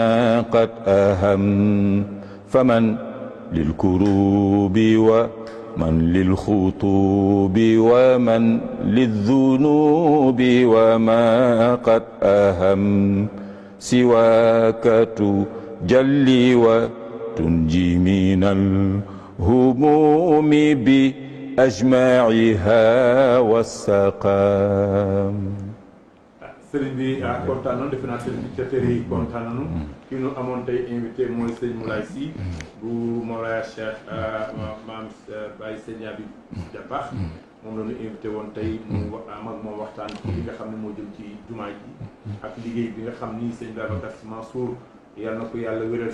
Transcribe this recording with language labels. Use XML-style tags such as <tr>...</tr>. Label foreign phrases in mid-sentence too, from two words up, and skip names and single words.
<ar>قد أهم فمن للكروب ومن للخطوب ومن للذنوب وما قد أهم سواك تجلي وتنجي من هموم بأجمعها والسقام</ar> <wo>sëriñ bi kontaan nañu defe naa téléspectateurs yi kontaan nañu ki ñu amoon tey invité mooy sëñ Moulay Sy bu Mawlaya Cheikh maam Baye Sëñ Habib Dabakh moom la ñu invité woon tey mu am ak moom waxtaan ci li nga xam ne moo jëm ci jumaa ji ak liggéey bi nga xam ni sëñ Babacar Sy Mansour yàlla na ko yàlla wéral</wo>